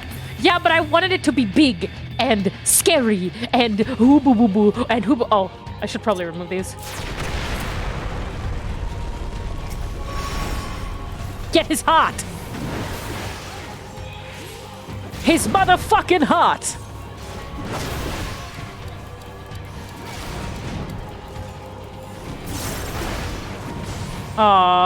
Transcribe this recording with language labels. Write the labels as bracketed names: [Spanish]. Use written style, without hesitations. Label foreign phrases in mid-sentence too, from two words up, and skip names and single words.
[English] Yeah, but I wanted it to be big and scary and hoo boo boo boo and hoo boo. Oh, I should probably remove these. Get his heart! His motherfucking heart! Aww.